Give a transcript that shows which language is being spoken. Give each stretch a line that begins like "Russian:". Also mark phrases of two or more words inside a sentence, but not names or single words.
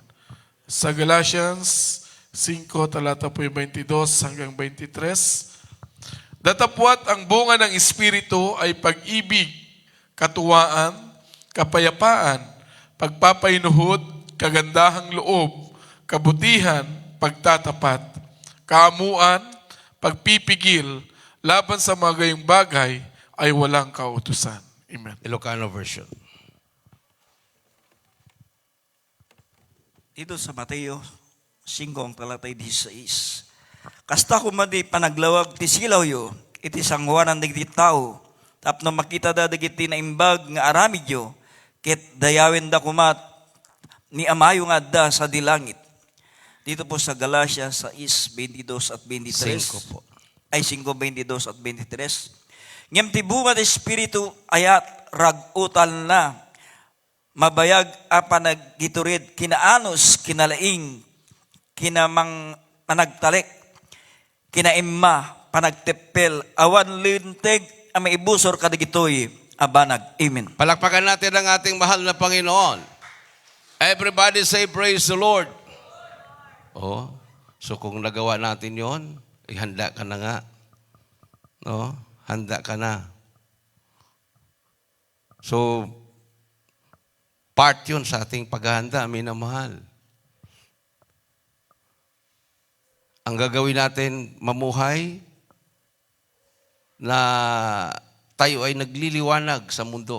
Filipino: Sa Galatians 5, talata po 22 hanggang 23, datapwat ang bunga ng Espiritu ay pag-ibig, katuwaan, kapayapaan, pagpapainuhod, kagandahang loob, kabutihan, pagtatapat, kaamuan, pagpipigil, laban sa mga gayong bagay ay walang kautusan. Amen.
English: Ilocano version.
Filipino: Dito sa Mateo 5, talatay 16.
Iloko: Kasta kumadi panaglawag ti silaw yo, iti sangwanan digiti tao, tapno makita da digiti na imbag nga aramid yo, ket dayawin da kumat ni amayo nga da sa dilangit.
Filipino: Dito po sa Galatia 6:22 at 23. 5 po. Ay 5:22 at 23.
Iloko: Ngem ti bunga ti Espiritu ayat ragutal na mabayag a panagiturid kinaanos kinalaing kinamang panagtalik kinaimma panagtepel awan linteg a maibusor kadagitoy abanag.
Filipino: Amen. Palakpakan natin ang ating mahal na Panginoon.
English: Everybody say, praise the Lord.
Filipino: Oh, so kung nagawa natin yon, handa ka na nga. No? Handa ka na. So, part yun sa ating paghahanda, minamahal. Ang gagawin natin, mamuhay na tayo ay nagliliwanag sa mundo.